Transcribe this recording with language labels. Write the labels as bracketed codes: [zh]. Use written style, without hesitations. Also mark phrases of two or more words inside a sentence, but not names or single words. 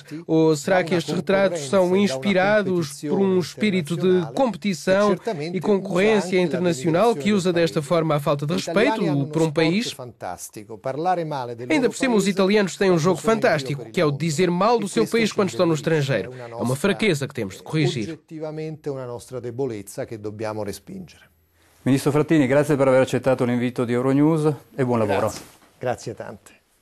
[pt] Ou será que estes retratos são inspirados por um espírito de competição e concorrência internacional que usa desta forma a falta de respeito por um país? Ainda por cima, os italianos têm um jogo fantástico, que é o de dizer mal do seu país quando estão no estrangeiro. É uma fraqueza que temos de corrigir. [it] Ministro Frattini, grazie per aver accettato l'invito di Euronews e buon lavoro. Grazie tante.